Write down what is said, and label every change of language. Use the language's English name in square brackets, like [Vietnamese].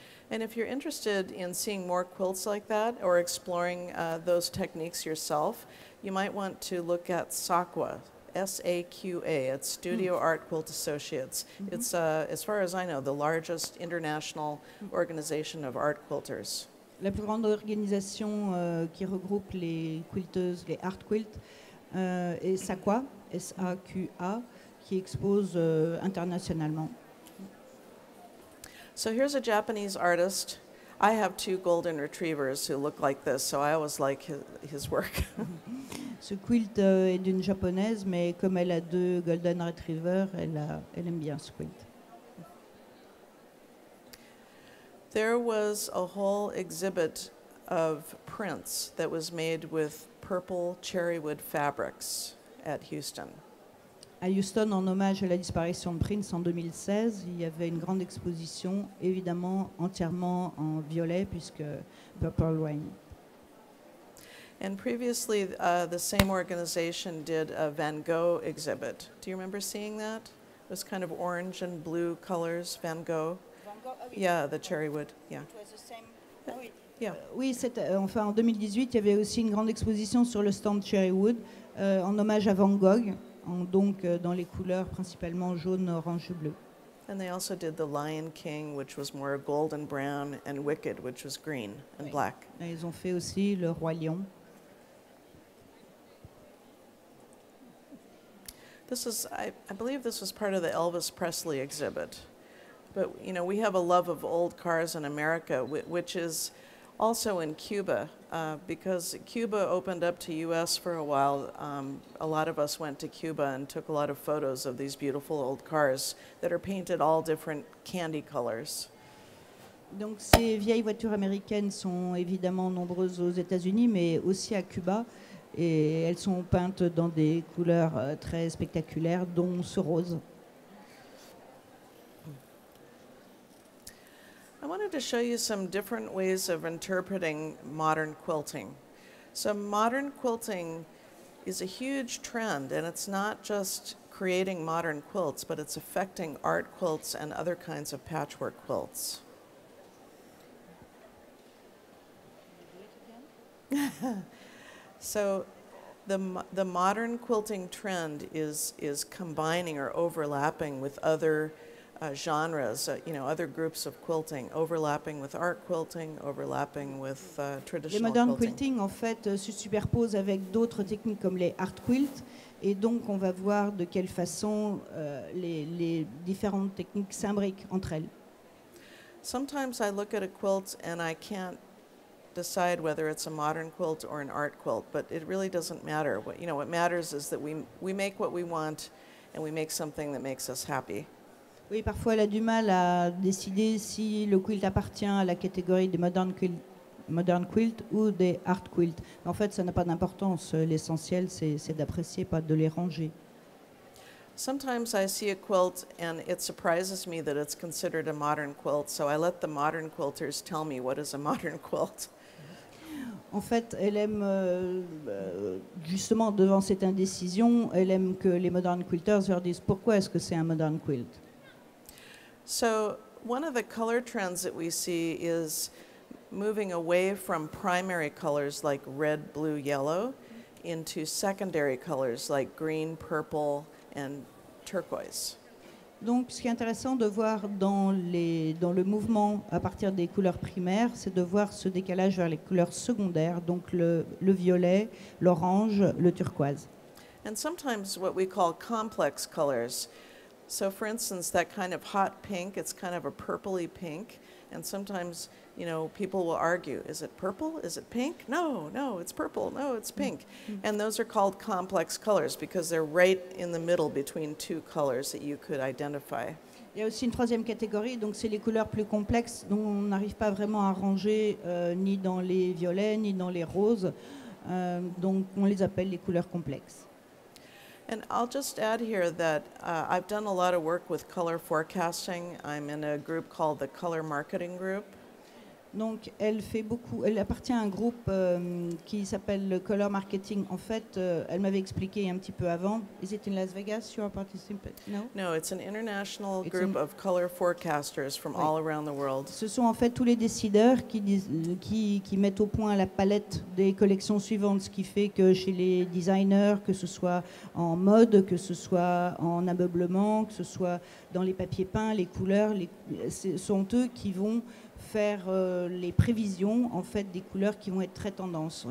[English] And if you're interested in seeing more quilts like that or exploring those techniques yourself, you might want to look at SAQA, S-A-Q-A. It's Studio Art Quilt Associates. It's, as far as I know, the largest international organization of art quilters. [French] La plus grande organisation qui regroupe les quilteuses, les art quilts, est SAQA, S-A-Q-A, qui expose internationalement. [English] So here's a Japanese artist. I have 2 golden retrievers who look like this, so I always like his work. [French] Ce quilt est d'une japonaise, mais comme elle a 2 golden retrievers, elle aime bien ce quilt. [English] There was a whole exhibit of prints that was made with purple cherrywood fabrics at Houston. [French] À Houston, en hommage à la disparition de Prince en 2016, il y avait une grande exposition, évidemment entièrement en violet, puisque FR+EN. [English] And previously, the same organization did a Van Gogh exhibit. Do you remember seeing that? It was kind of orange and blue colors, Van Gogh. [French] Van Gogh, oh oui. [English] Yeah, the cherrywood, yeah. It was the same. [French] Oh oui. [English] Yeah. [French] Oui, enfin, en 2018, il y avait aussi une grande exposition sur le stand Cherrywood en hommage à Van Gogh, donc dans les couleurs principalement jaune, orange et bleu. [English] And they also did the Lion King, which was more golden brown, and Wicked, which was green and black. [French] Et ils ont fait aussi le Roi Lion. [English] This is, I believe this was part of the Elvis Presley exhibit. But, you know, we have a love of old cars in America, which is also in Cuba. Because Cuba opened up to US for a while, a lot of us went to Cuba and took a lot of photos of these beautiful old cars that are painted all different candy colors. [French] Donc ces vieilles voitures américaines sont évidemment nombreuses aux États-Unis, mais aussi à Cuba. Et elles sont peintes dans des couleurs très spectaculaires, dont ce rose. [English] I wanted to show you some different ways of interpreting modern quilting. So modern quilting is a huge trend, and it's not just creating modern quilts, but it's affecting art quilts and other kinds of patchwork quilts. So the modern quilting trend is combining or overlapping with other genres, other groups of quilting, overlapping with art quilting, overlapping with traditional quilting. [French] Les modern quilting, en fait, se superposent avec d'autres techniques comme les art quilts, et donc on va voir de quelle façon les différentes techniques s'imbriquent entre elles. [English] Sometimes I look at a quilt and I can't decide whether it's a modern quilt or an art quilt, but it really doesn't matter. What matters is that we make what we want and we make something that makes us happy. [French] Oui, parfois elle a du mal à décider si le quilt appartient à la catégorie des modern quilt ou des art quilt. En fait, ça n'a pas d'importance. L'essentiel, c'est d'apprécier, pas de les ranger. [English] Sometimes I see a quilt and it surprises me that it's considered a modern quilt, so I let the modern quilters tell me what is a modern quilt. [French] En fait, elle aime, justement, devant cette indécision, elle aime que les modern quilters leur disent pourquoi est-ce que c'est un modern quilt. [English] So one of the color trends that we see is moving away from primary colors like red, blue, yellow into secondary colors like green, purple, and turquoise. [French] Donc, ce qui est intéressant de voir dans le mouvement à partir des couleurs primaires, c'est de voir ce décalage vers les couleurs secondaires, donc le violet, l'orange, le turquoise. [English] And sometimes what we call complex colors. So for instance, that kind of hot pink, it's kind of a purpley pink. And sometimes, you know, people will argue, is it purple? Is it pink? No, no, it's purple. No, it's pink. And those are called complex colors because they're right in the middle between two colors that you could identify. [French] Il y a aussi une troisième catégorie, donc c'est les couleurs plus complexes dont on n'arrive pas vraiment à ranger ni dans les violets ni dans les roses. Donc on les appelle les couleurs complexes. [English] And I'll just add here that I've done a lot of work with color forecasting. I'm in a group called the Color Marketing Group. [French] Donc elle appartient à un groupe qui s'appelle le Color Marketing. En fait, elle m'avait expliqué un petit peu avant. [English] Is it in Las Vegas you are participating? No? No, it's an international group of color forecasters from all around the world. [French] Ce sont en fait tous les décideurs qui mettent au point la palette des collections suivantes, ce qui fait que chez les designers, que ce soit en mode, que ce soit en ameublement, que ce soit dans les papiers peints, les couleurs, ce sont eux qui vont faire les prévisions en fait des couleurs qui vont être très tendances.